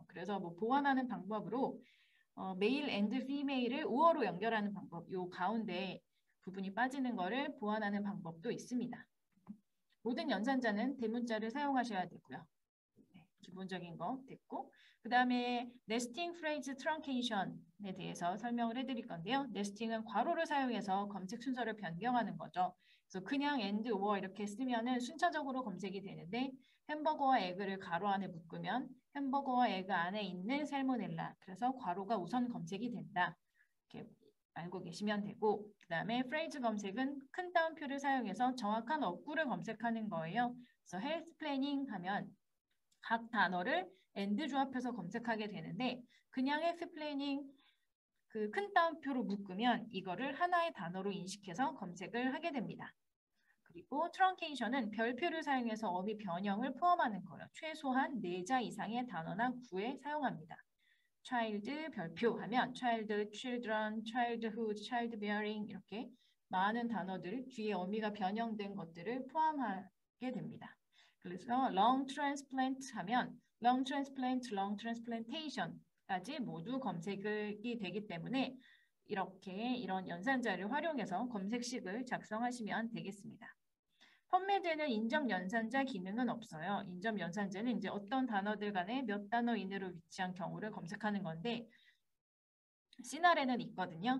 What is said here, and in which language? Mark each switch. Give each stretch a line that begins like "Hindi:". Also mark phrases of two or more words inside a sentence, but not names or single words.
Korean: 그래서 보완하는 방법으로 메일 and 피메일을 or로 연결하는 방법, 요 가운데 부분이 빠지는 것을 보완하는 방법도 있습니다. 모든 연산자는 대문자를 사용하셔야 되고요. 네, 기본적인 거 됐고 그 다음에
English: nesting phrase truncation
Korean: 에 대해서 설명을 해드릴 건데요. nesting은 괄호를 사용해서 검색 순서를 변경하는 거죠. 그래서 그냥
English: and or
Korean: 이렇게 쓰면은 순차적으로 검색이 되는데 햄버거와 에그를 괄호 안에 묶으면 햄버거와 에그 안에 있는 살모넬라, 그래서 괄호가 우선 검색이 된다. 이렇게 알고 계시면 되고, 그 다음에 프레이즈 검색은 큰 따옴표를 사용해서 정확한 어구를 검색하는 거예요. 그래서
English: health planning
Korean: 하면 각 단어를 and 조합해서 검색하게 되는데 그냥
English: health planning
Korean: 그 큰 따옴표로 묶으면 이거를 하나의 단어로 인식해서 검색을 하게 됩니다. 그리고 트렁케이션은 별표를 사용해서 어미 변형을 포함하는 거예요. 최소한 4자 이상의 단어나 구에 사용합니다. child 별표 하면
English: child, children, childhood,
Korean: childbearing 이렇게 많은 단어들 뒤에 어미가 변형된 것들을 포함하게 됩니다. 그래서
English: lung transplant
Korean: 하면
English: lung transplant, lung transplantation
Korean: 까지 모두 검색이 되기 때문에 이렇게 이런 연산자를 활용해서 검색식을 작성하시면 되겠습니다. 펀메드에는 인접 연산자 기능은 없어요. 인접 연산자는 이제 어떤 단어들 간에 몇 단어 이내로 위치한 경우를 검색하는 건데 시날에는 있거든요.